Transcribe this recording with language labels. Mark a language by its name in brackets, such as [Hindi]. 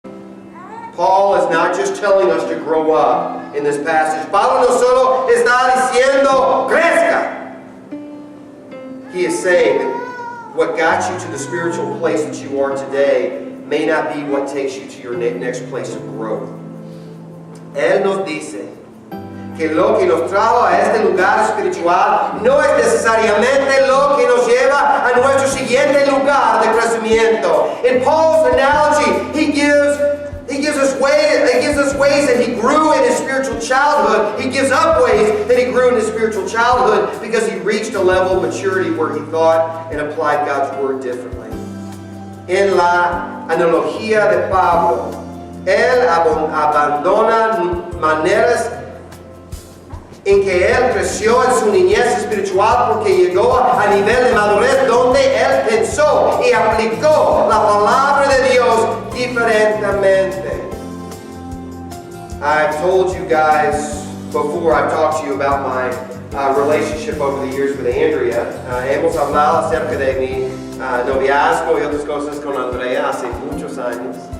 [English] Paul is not just telling us to grow up in this passage. [Spanish] Pablo no solo está diciendo, crezca. [English] He is saying that what got you to the spiritual place that you are today may not be what takes you to your next place of growth. [Spanish] Él nos dice que lo que nos trajo a este lugar espiritual no es necesariamente lo que nos lleva a nuestro siguiente lugar de crecimiento. [English] In Paul's analogy, he gives us ways that he grew in his spiritual childhood. He gives up ways that he grew in his spiritual childhood because he reached a level of maturity where he thought and applied God's word differently. [Spanish] En la analogía de Pablo, él abandona maneras en que él creció en su niñez espiritual porque llegó a nivel de madurez donde él pensó y aplicó la palabra de Dios diferentemente. [English] I've told you guys before, I've talked to you about my relationship over the years with Andrea. [Spanish] Hemos hablado acerca de mi noviazgo y otras cosas con Andrea hace muchos años.